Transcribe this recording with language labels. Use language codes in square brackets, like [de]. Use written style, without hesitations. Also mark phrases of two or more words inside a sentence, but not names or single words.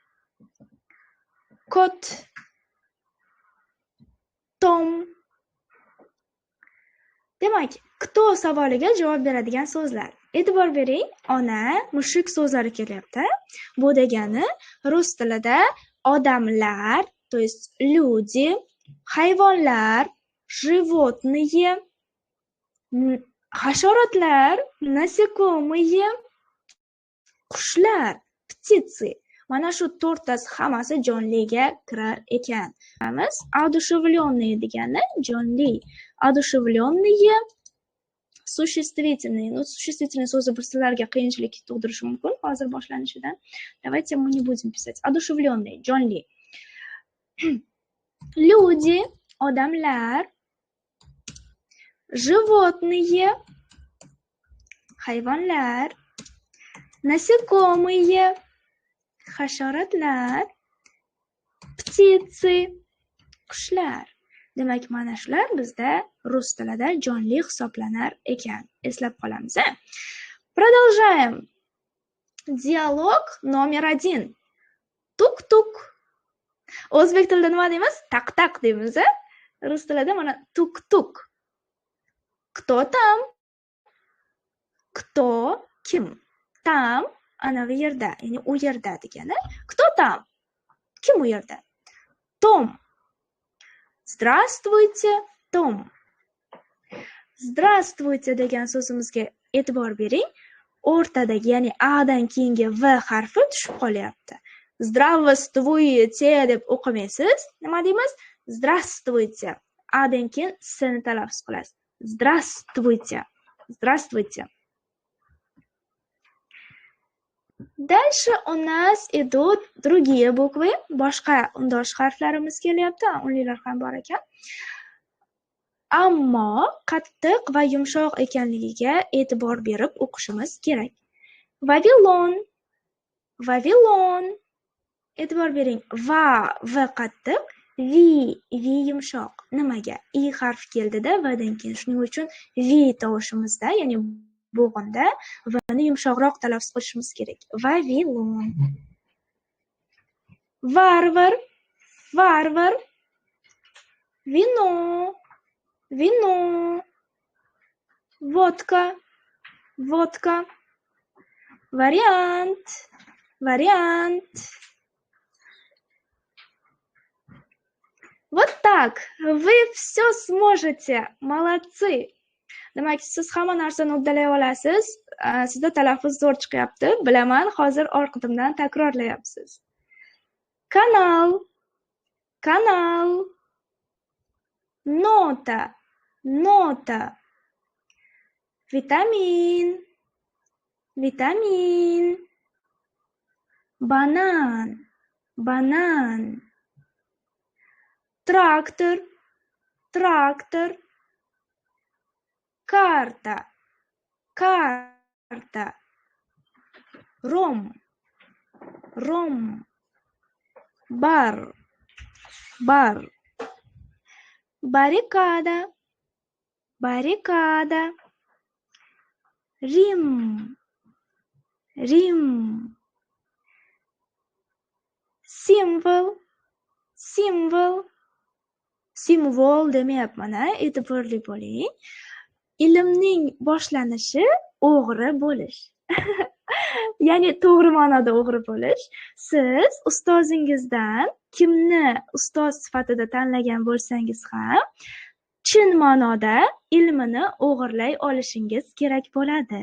[ru] Kot. Tom. [uz] Demak, кто savoliga javob beradigan so'zlar. E'tibor bering, ona, mushuk so'zlari kelyapti. Bu degani rus tilida odamlar, [ru] то есть люди, hayvonlar, животные, hasharotlar, насекомые, qushlar, птицы. [uz] Mana shu to'rttasi hammasi jonliga kirar ekan. Одушевленные degani jonli. [ru] Одушевленные существительные. Ну, существительные [uz] so'zi bir sizlarga qiyinchilik tug'dirishi mumkin hozir boshlanishidan. [ru] Давайте мы не будем писать. [uz] Одушевленные, jonli. Люди, odamlar. Животные, hayvonlar. Насекомые, hasharotlar. [ru] Птицы, [uz] qushlar. Demak, mana shular bizda rus tilida jonli hisoblanar ekan. Eslab qolamiz. Продолжаем. Dialog номер 1. Tuk-tuk. O'zbek tilida nima deymiz? Tak-tak deymiz. Rus tilida mana tuk-tuk. [ru] Кто там? Кто? [uz] Kim? Tam ana bu yerda, ya'ni u yerda degani. [ru] Кто там? [uz] Kim u yerda? Tom. [ru] Здравствуйте, Tom. [uz] Здравствуйте degan so'zimizga e'tibor bering. O'rtadagi, ya'ni A dan keyingi V harfi tushib qolyapti. Здравствуйте deb o'qimaysiz. Nima deymiz? [ru] Здравствуйте. [uz] A dan keyin S ni talaffuz qilasiz. [ru] Здравствуйте. Здравствуйте. Дальше у нас идут другие буквы. [uz] Boshqa undosh harflarimiz kelyapti. Unlilar ham bor ekan. Ammo qattiq va yumshoq ekanligiga e'tibor berib o'qishimiz kerak. Vavilon. Vavilon. E'tibor bering. Va qattiq, vi yumshoq. Nimaga? I harfi keldida vadan keyin. Shuning uchun vi tovushimizda, ya'ni bo'g'inda vani yumshoqroq talaffuz qilishimiz kerak. Vavilon. Varvar. Varvar. Vino. Vino. Vodka. Vodка. [ru] Вариант. Вариант. Вот так. Вы все сможете. Молодцы. [uz] Demak, siz hamma narsani uddalay olasiz. Sizda talaffuz zo'r chiqyapti. Bilaman, hozir orqamdan takrorlayapsiz. Kanal. Kanal. Nota. Nota. Vitamin. Vitamin. Banan. Banan. [ru] Трактор. Трактор. Карта. Карта. Ром. Ром. Бар. Бар. Баррикада. Баррикада. Рим. Рим. Символ. Символ. [uz] Simvol demayapman, e'tiborli bo'ling. Ilmning boshlanishi o'g'ri bo'lish. Ya'ni to'g'ri ma'noda o'g'ri bo'lish. Siz ustozingizdan kimni ustoz sifatida tanlagan bo'lsangiz ham, chin ma'noda ilmini o'g'irlay olishingiz kerak bo'ladi.